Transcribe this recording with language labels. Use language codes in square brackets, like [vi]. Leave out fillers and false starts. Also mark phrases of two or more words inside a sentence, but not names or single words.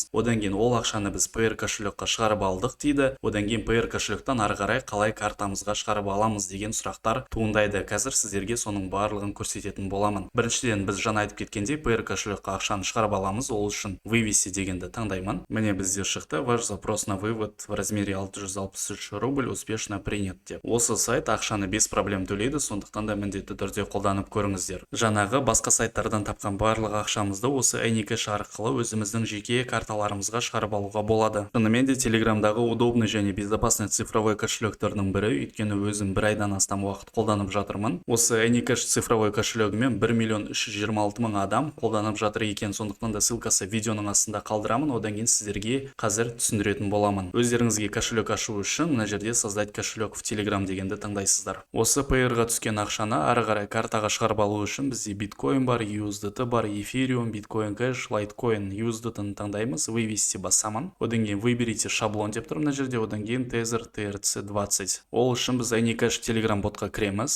[kk] Одан кейін ол ақшаны біз Payeer кошелекқа шығарып алдық дейді. Одан кейін Payeer кошелектен ары қарай қалай картамызға шығарып аламыз деген сұрақтар туындайды. Қазір сіздерге соның барлығын көрсететін боламын. Біріншіден, біз жаңа айтып кеткендей, Payeer кошелекқа ақшаны шығарып аламыз. Ол үшін вывести дегенді таңдаймын. Міне бізде шықты: [ru] ваш запрос на вывод в размере 663 рубль успешно принят деп. [kk] Осы сайт ақшаны [ru] без проблем [kk] төлейді, сондықтан да міндетті түрде қолданып көріңіздер. Жаңағы басқа сайттардан тапқан барлық ақшамызды осы Anycash арқылы өзіміздің жеке карталарымызға шығарып алуға болады. Шынымен де Телеграмдағы удобный және [ru] безопасный цифровой [kk] кошелектердің бірі, өйткені өзім бір айдан астам уақыт қолданып жатырмын. Осы Anycash цифровой кошелегімен 1 326 000 адам қолданып жатыр екен. Сондықтан да ссылкасы видеоның астында қалдырамын. Одан кейін сіздерге қазір түсіндіретін боламын. Өздеріңізге кошелек ашу үшін мына жерде [ru] создать кошелек в Telegram [kk] дегенді таңдайсыздар. Осы Payeer'ға түскен ақшаны ары қарай картаға шығарып алу үшін бізде биткоин бар, USDT бар, Ethereum, Bitcoin Cash, Litecoin, USDT-ны таңдаймыз. Вывести басамын. Одан кейін [ru] выберите шаблон [kk] деп тұр мына жерде. Одан кейін Tether TRC20. Ол үшін біз Anycash Telegram ботқа кіреміз.